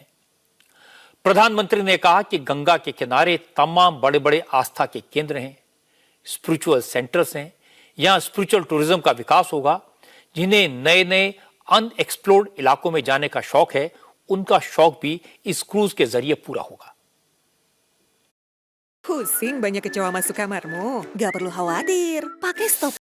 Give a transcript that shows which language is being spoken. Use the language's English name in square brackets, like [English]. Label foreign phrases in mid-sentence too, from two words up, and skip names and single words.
[Hindi] प्रधानमंत्री ने कहा कि गंगा के किनारे तमाम बड़े बड़े आस्था के केंद्र हैं, [English] spiritual centers [Hindi] हैं। यहां [English] spiritual tourism [Hindi] का विकास होगा। जिन्हें नए नए अनएक्सप्लोर्ड इलाकों में जाने का शौक है, उनका शौक भी इस क्रूज के जरिए पूरा होगा। [Indonesian] Pusing banyak kecoa masuk kamarmu? Gak perlu khawatir, pakai stop